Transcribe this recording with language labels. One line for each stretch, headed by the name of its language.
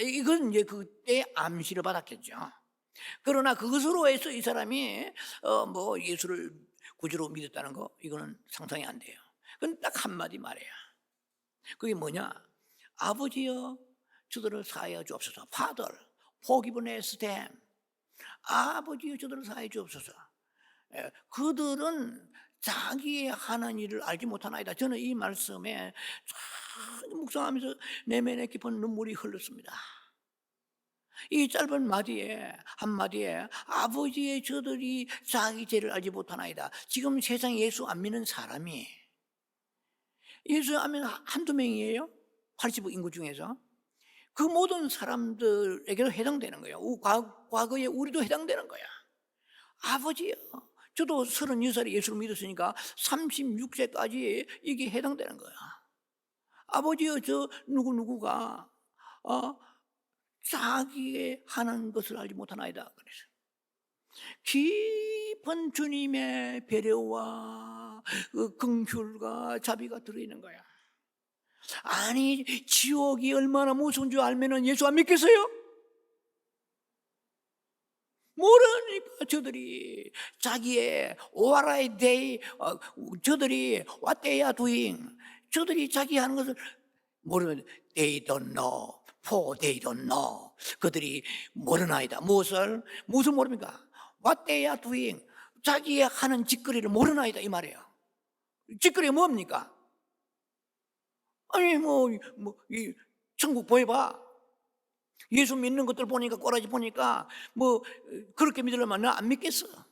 Korean: 이건 이제 그때 암시를 받았겠죠. 그러나 그것으로 해서 이 사람이 예수를 구주로 믿었다는 거 이거는 상상이 안 돼요. 그건 딱 한마디 말이야. 그게 뭐냐? 아버지여 저들을 사하여 주옵소서.
English: Father, forgiveness them.
Korean: 아버지여 저들을 사하여 주옵소서. 그들은 자기의 하는 일을 알지 못하나이다. 저는 이 말씀에 묵상하면서 내면에 깊은 눈물이 흘렀습니다. 이 짧은 한마디에 아버지의 저들이 자기 죄를 알지 못하나이다. 지금 세상에 예수 안 믿는 사람이 예수 안 믿는 한두 명이에요. 80억 인구 중에서. 그 모든 사람들에게도 해당되는 거예요. 과거에 우리도 해당되는 거야. 아버지요. 저도 36살에 예수를 믿었으니까 36세까지 이게 해당되는 거야. 아버지요, 저 누구누구가 자기의 하는 것을 알지 못하나이다. 그래서 깊은 주님의 배려와 긍휼과 자비가 들어있는 거야. 아니 지옥이 얼마나 무서운 줄 알면은 예수 안 믿겠어요? 모르니까 저들이 자기의
English: what are they
Korean: 저들이
English: what they are doing
Korean: 저들이 자기 하는 것을 모르면
English: they don't know for they don't know
Korean: 그들이 모르나이다. 무슨 모릅니까?
English: what they are doing
Korean: 자기의 하는 짓거리를 모르나이다 이 말이에요. 짓거리가 뭡니까? 아니 이 천국 보여봐. 예수 믿는 것들 보니까 꼬라지 보니까 그렇게 믿으려면 나 안 믿겠어.